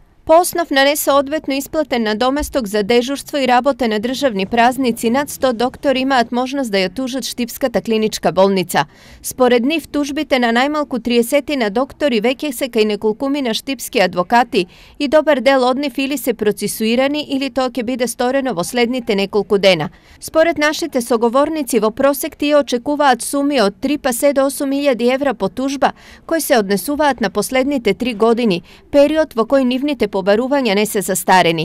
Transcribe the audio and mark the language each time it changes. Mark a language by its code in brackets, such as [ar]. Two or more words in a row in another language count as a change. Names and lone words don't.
[mk] По основ нанесе одветно isplaten nadomestok za dežurstvo i rabote na državni praznici nad 100 doktor imaат можност да ја тужат Штипската клиничка болница. Според нив тужбите на најмалку 30 доктори веќе се кај неколкумина штипски адвокати и добар дел од нив или се процесуирани или тоа ќе биде сторено во следните неколку дена. Според нашите соговорници во просек тие очекуваат суми од 3 па се до 8.000 евра по тужба, кои се однесуваат на последните 3 години, период во кој нивните побарувања не се застарени.